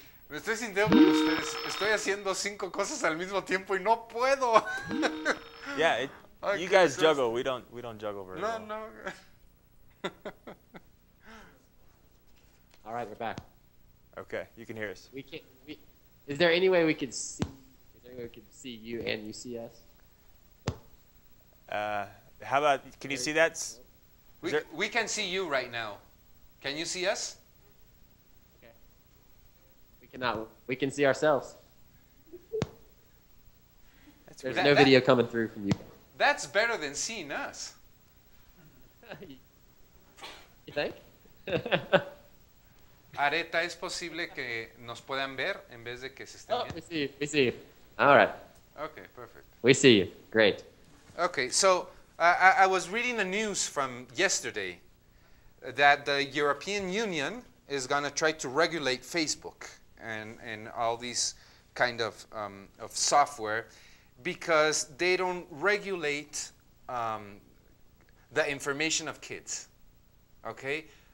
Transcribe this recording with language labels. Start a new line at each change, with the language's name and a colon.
Spanish: Me estoy sintiendo con ustedes. Estoy haciendo 5 cosas al mismo tiempo y no puedo.
English: Yeah, Okay, you guys so juggle. We don't juggle very well. No. All right, we're back. Okay, you can hear us. Is there any way we could see? Is there any way we could see you and you see us? How about? Can you see that? We can see you right now. Can you see us? Okay. We cannot. We can see ourselves. There's no video coming through from you. That's better than seeing us. You think?
Spanish: Areta, ¿es posible que nos puedan ver en vez de que se estén
English: Oh,
Spanish: viendo?
English: we see you. We see you. All right. Okay, perfect. We see you. Great. Okay, so I was reading the news from yesterday that the European Union is going to try to regulate Facebook and all these kind of software, because they don't regulate the information of kids. Okay?